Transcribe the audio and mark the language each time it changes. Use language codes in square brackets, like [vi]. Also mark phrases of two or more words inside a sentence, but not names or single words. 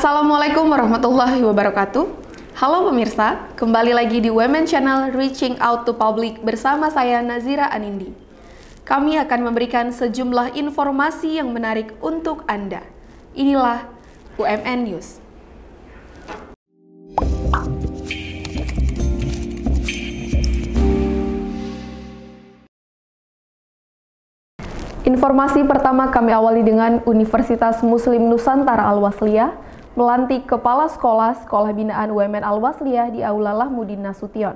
[ar] Assalamualaikum warahmatullahi wabarakatuh. [id] Halo pemirsa, kembali lagi di Women Channel Reaching Out to Public bersama saya Nazira Anindi. Kami akan memberikan sejumlah informasi yang menarik untuk Anda. Inilah UMN News. Informasi pertama kami awali dengan Universitas Muslim Nusantara Al-Wasliyah melantik Kepala Sekolah Binaan UMN Al-Wasliyah di Aula Lahmudin Nasution.